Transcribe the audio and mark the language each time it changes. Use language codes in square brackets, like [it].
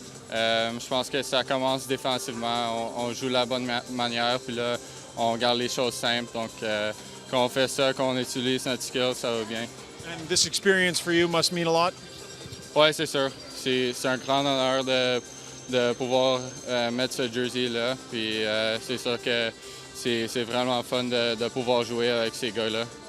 [fr] Je pense que ça commence défensivement. On joue de la bonne manière, puis là, on garde les choses simples. Donc, quand on fait ça, qu'on utilise notre skill, ça va bien. [en] And this experience for you must mean a lot? [fr] Oui, c'est sûr. C'est un grand honneur de pouvoir mettre ce jersey-là. Puis c'est sûr que c'est vraiment fun de pouvoir jouer avec ces gars-là.